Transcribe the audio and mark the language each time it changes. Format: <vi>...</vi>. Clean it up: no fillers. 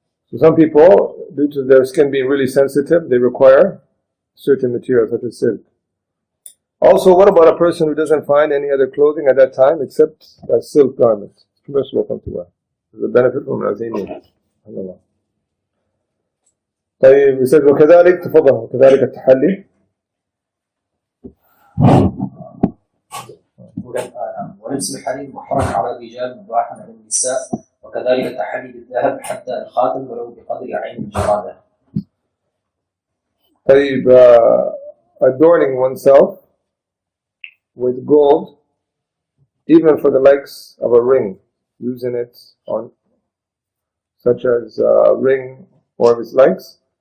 <en>So some people, due to their skin being really sensitive, they require certain materials such as silk. Also, what about a person who doesn't find any other clothing at that time except a silk garment? It's permissible for him to wear. There's a benefit from it as he needs. I don't know.</en> <ar>طيب يسأل وكذلك تفضل وكذلك التحلي. ولبس الحرير محرم على الرجال مباح على النساء وكذلك التحلي بالذهب حتى الخاتم ولو بقدر عين الجرادة.</ar> <en>طيب adorning oneself with gold, even for the likes of a ring, using it on such as a ring or of its likes,</en>